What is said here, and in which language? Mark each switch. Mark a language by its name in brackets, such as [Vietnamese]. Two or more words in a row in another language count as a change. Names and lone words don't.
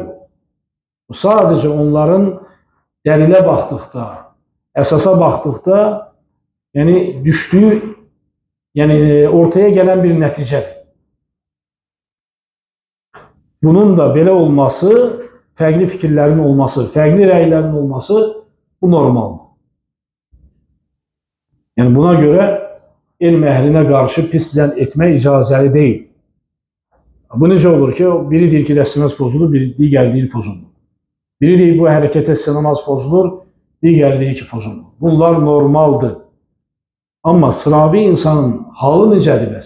[Azerbaijani] Bu sadece onların dəlilə baxdıqda, əsasa baxdıqda [Turkish] yani düştüğü, yani ortaya gelen bir neticedir. [Azerbaijani] Bunun da belə olması, [Turkish] farklı fikirlerin olması, [Azerbaijani] farklı rəylərin olması bu normaldir. Yani buna göre elm əhlinə qarşı pis zənn etmək icazəli deyil. Bu necə olur ki, biri deyir ki, dəstəməz pozulur, digər deyir pozulur. Biri deyir bu hərəkət etsə namaz pozulur, digər deyir ki, pozulur. Bunlar normaldır. Ama sıravi insanın halı necədir bəs?